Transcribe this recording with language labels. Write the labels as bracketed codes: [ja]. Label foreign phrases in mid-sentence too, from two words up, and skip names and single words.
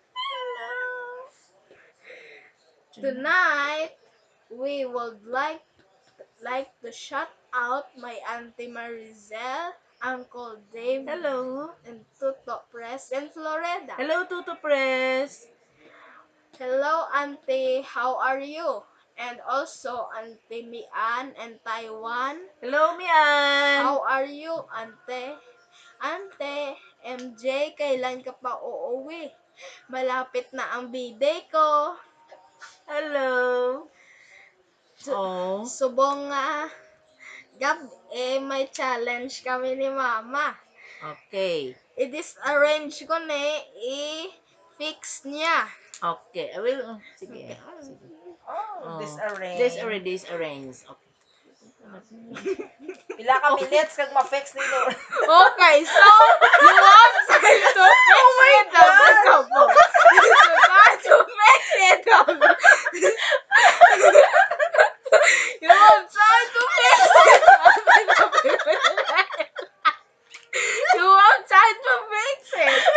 [en] Tonight, we would like to shout out my Auntie Marizel, Uncle Dave, Hello. and Tuto Press in Florida. Hello, Tuto Press. Hello, Auntie. How are you? And also, Auntie Mian and Taiwan. Hello, Mian. How are you, Ante? [tl] Ante, MJ, kailan ka pa uuwi? Malapit na ang B-day ko. [en] Hello. Oh. [hil] Subong nga, Gab, may challenge kami ni Mama. [en] Okay. [hil] I-disarrange ko na i-fix niya. [en] Okay. I will. [hil] Sige. [en] Okay. [hil] Sige. [en] Oh, disarrange. Disarrange. Okay. [hil] Pila ka minutes kag ma-fix ni Lola. [en] Okay, so you have time to fix it. You have to fix it. You have time to fix it. You have time to fix it.